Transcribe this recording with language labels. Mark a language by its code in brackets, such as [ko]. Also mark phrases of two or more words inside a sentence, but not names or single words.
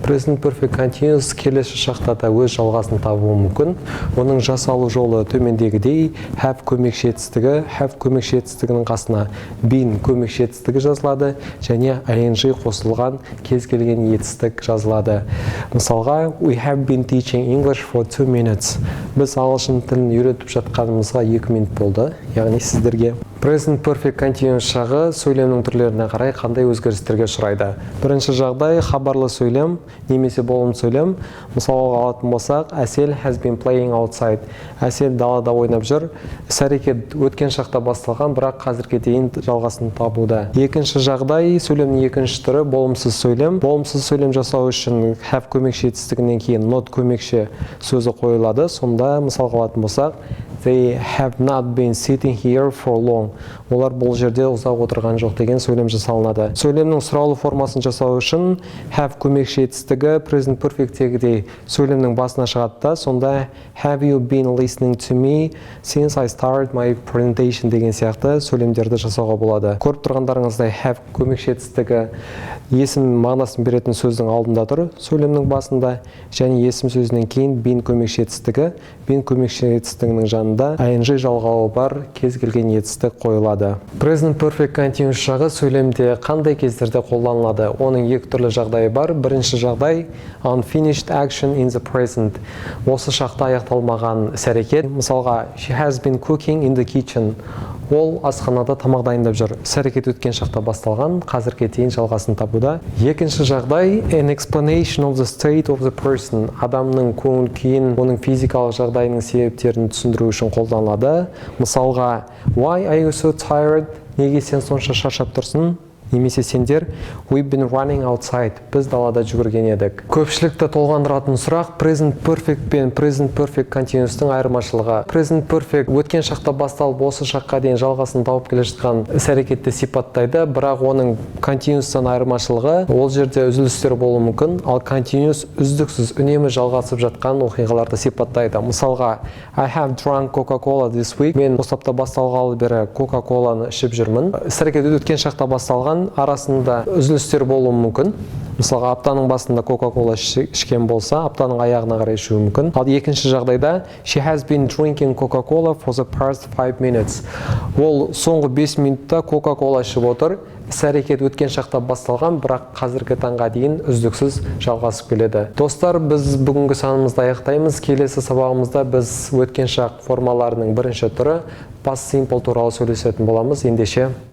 [en] Present Perfect Continuous [kk] келесі шақта да өз жалғасын табуы мүмкін. Оның жасалу жолы төмендегідей: have көмекші етістігі, have көмекші етістігінің қасына been көмекші етістігі жазылады, және ing қосылған кез келген етістік жазылады. Мысалға, [en] we have been teaching English for 2 minutes. [kk] Біз ағылшын тілін үйретіп жатқанымызға 2 минут болды. Яғни сіздерге [en] Present Perfect Continuous [kk] шағы сөйлемнің түрлеріне қарай қандай өзгерістерге ұшырайды. Бірінші жағдай хабарлы сөйлем немесе болым сөйлем. Мысалға алатын болсақ, [en] Әсел has been playing outside. [kk] Әсел далада ойнап жүр. Іс-әрекет өткен шақта басталған, бірақ қазірге дейін жалғасын табуда. Екінші жағдай сөйлемнің екінші түрі болымсыз сөйлем. Болымсыз сөйлем жасау үшін have көмекші етістігінен кейін not көмекші сөзі қойылады. Сонда мысалға алатын болсақ, [en] they have not been sitting here for long. [kk] Олар бұл жерде ұзақ отырған жоқ деген сөйлем жасалынады. Сөйлемнің сұраулы формасын жасау үшін have көмекші етістігі [en] present perfect'тегідей [kk] сөйлемнің басына шығады да, сонда [en] have you been listening to me since I started my presentation [kk] деген сияқты сөйлемдерді жасауға болады. Көріп тұрғандарыңыздай have көмекші етістігі есім мағынасын беретін сөздің алдында тұр, сөйлемнің басында, және есім сөзінен кейін been көмекші етістігі, been көмекші етістігінің жанында ing жалғауы бар кез келген етістік қойылады. [en] Present Perfect Continuous [kk] шағы сөйлемде қандай кездерде қолданылады? Оның екі түрлі жағдайы бар. Бірінші жағдай [en] unfinished action in the present. [kk] Осы шақта аяқталмаған іс-әрекет. Мысалға, [en] she has been cooking in the kitchen. [kk] Ол асханада тамақ дайындап жүр. Іс-әрекет өткен шақта басталған, қазірге дейін жалғасын табуда. Екінші жағдай [en] an explanation of the state of the person. [kk] Адамның көңіл күйін, оның физикалық жағдайының себептерін түсіндіру үшін қолданылады. Мысалға, [en] why are you so tired? [kk] Неге сен сонша шаршап тұрсың? Немесе сендер [en] we've been running outside. [kk] Біз далада жүгірген едік. Көпшілікті толғандыратын сұрақ [en] present perfect [kk] пен [en] present perfect continuous'тың [kk] айырмашылығы. [en] Present perfect [kk] өткен шақта басталып осы шаққа дейін жалғасын тауып келе жатқан іс-әрекетті сипаттайды, бірақ оның continuous'тан айырмашылығы ол жерде үзілістер болуы мүмкін, ал continuous үздіксіз үнемі жалғасып жатқан оқиғаларды сипаттайды. Мысалға, [en] I have drunk Coca-Cola this week. [kk] Мен осы апта басталғалы бері Coca-Cola'ны ішіп жүрмін. Іс-әрекет өткен шақта басталған, арасында үзілістер болуы мүмкін. Мысалға, аптаның басында Coca-Cola ішкен болса, аптаның аяғына қарай ішуі мүмкін. Ал екінші жағдайда [en] she has been drinking Coca-Cola for the past 5 minutes. [kk] Ол соңғы 5 минутта Coca-Cola ішіп отыр. Іс-әрекет өткен шақта басталған, бірақ қазіргі таңға дейін үздіксіз жалғасып келеді. Достар, біз бүгінгі санымызды аяқтаймыз. Келесі сабағымызда біз өткен шақ формаларының бірінші түрі [en] past simple [kk] туралы сөйлесетін боламыз. Ендеше